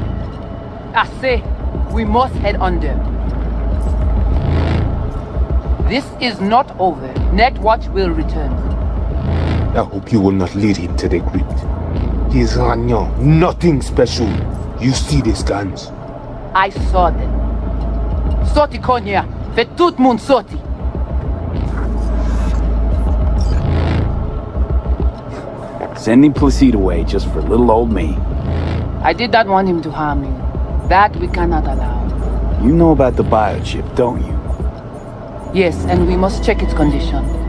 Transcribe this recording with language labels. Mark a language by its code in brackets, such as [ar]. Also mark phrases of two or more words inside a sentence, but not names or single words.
[en] I say, we must head under. This is not over. Netwatch will return. I hope you will not lead him to the crypt. He is nothing special. You see these guns. I saw them. [ht] Soti konya, fe tout moun soti. [en] Sending Placide away just for little old me. I did not want him to harm you. That we cannot allow. You know about the biochip, don't you? Yes, and we must check its condition.